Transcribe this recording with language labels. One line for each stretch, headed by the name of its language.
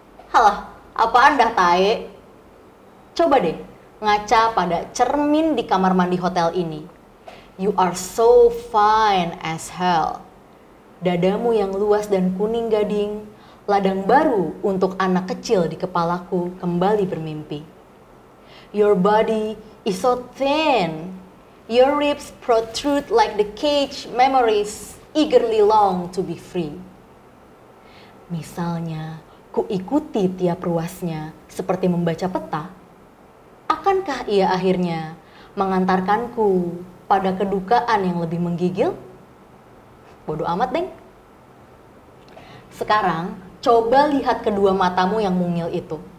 Indonesian: Halah, apaan dah tae? Coba deh, ngaca pada cermin di kamar mandi hotel ini.
English: You are so fine as hell.
Indonesian: Dadamu yang luas dan kuning gading, ladang baru untuk anak kecil di kepalaku kembali bermimpi.
English: Your body is so thin. Your ribs protrude like the cage memories eagerly long to be free.
Indonesian: Misalnya, ku ikuti tiap ruasnya seperti membaca peta. Akankah ia akhirnya mengantarkanku pada kedukaan yang lebih menggigil? Bodoh amat, Deng. Sekarang, coba lihat kedua matamu yang mungil itu.